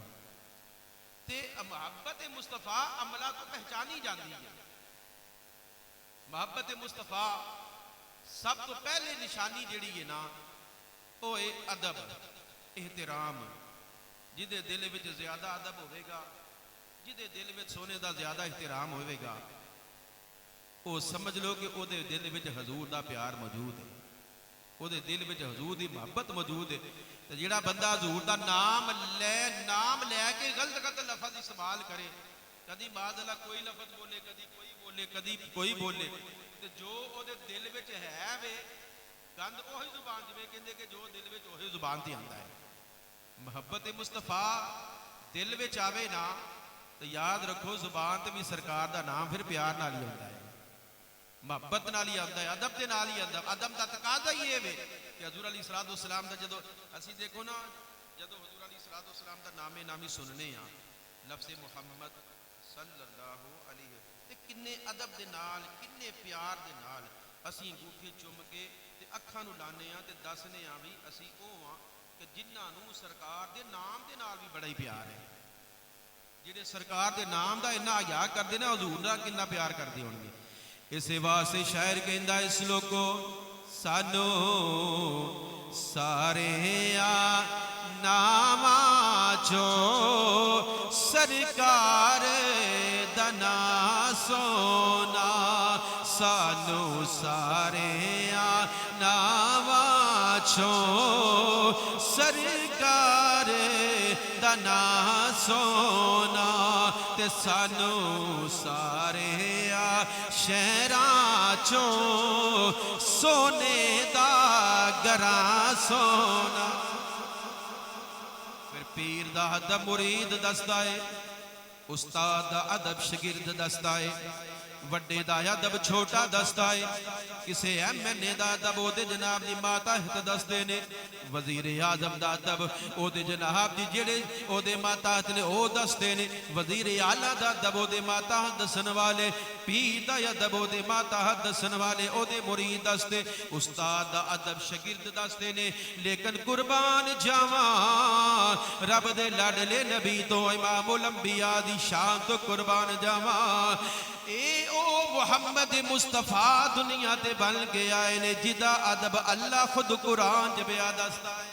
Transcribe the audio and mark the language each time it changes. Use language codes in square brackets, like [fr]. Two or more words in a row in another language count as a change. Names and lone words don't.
[pa] تے محبت مصطفیٰ عملہ تو پہچانی جاندی ہے. محبت مصطفیٰ سب تو پہلے نشانی جڑی ہے نا وہ ہے ادب احترام. جدے دل وچ زیادہ ادب ہوئے گا جدے دل وچ سونے دا زیادہ احترام ہوئے گا وہ سمجھ لو کہ وہ دل وچ حضور دا پیار موجود ہے. وہ دل وچ حضور دی محبت موجود ہے. جڑا بندہ حضور دا نام لے کے غلط لفظ استعمال کرے کدی [ar] معاذ اللہ [pa] کوئی لفظ بولے کدی کوئی بولے تو جو وہ دل وچ ہے وے گند وہی زبان جویں کہندے کہ جو دل وچ وہی زبان تے آندا ہے. محبت مصطفیٰ دل وچ آوے نا تو یاد رکھو زبان تے بھی سرکار دا نام پھر پیار نال ہی آندا ہے, محبت نال ہی آندا ہے, ادب دے نال ہی آندا ہے. ادب دا تقاضا ہی ہے کہ حضور [ar] علیہ الصلوۃ والسلام [pa] دا جدو اسی دیکھو نا جدو حضور [ar] علیہ الصلوۃ والسلام [pa] دا نام نامی سننے ہاں لفظ محمد [ar] صلی اللہ علیہ [pa] تے کنے ادب دے نال کنے پیار دے نال اسی انگوٹھے چوم کے تے اکھاں نو لانے ہاں تے دسنے ہاں بھی اسی او ہاں کہ جنہاں نو سرکار دے نام دے نال بھی بڑا ہی پیار ہے. جڑے سرکار دے نام دا اتنا حیا کردے نا حضور دا کتنا پیار کردے ہون گے. اسے واسطے شاعر کہندا اس لوکو سانو سارے ناماں چو سرکار دا نام سونا. سانو سارے ناماں چو سرکار دا نام سونا. تے سانو سارے شہراں چوں سونے دا گراں سونا. پھر پیر دا ادب مرید دستا ہے, استاد دا ادب شگرد دستا ہے, وڈے دا ادب چھوٹا دستا ہے. کسے ایم این اے دا ادب او دے جناب دی ماتحت دستے نے, وزیر اعظم دا ادب او دے جناب دی جڑے او دے ماتحت نے او دستے نے, وزیر اعلیٰ دا ادب او دے ماتحت دسن والے, پیر دا ادب او دے ماتحت دسن والے او دے مرید دستے, استاد دا ادب شگرد دستے نے. لیکن قربان جاواں رب دے لاڈلے نبی تو امام الانبیاء دی شان تو قربان جاواں اے او محمد مصطفیٰ دنیا تے بن کے آئے نے جدا ادب اللہ خود قرآن چ بیان دستا ہے.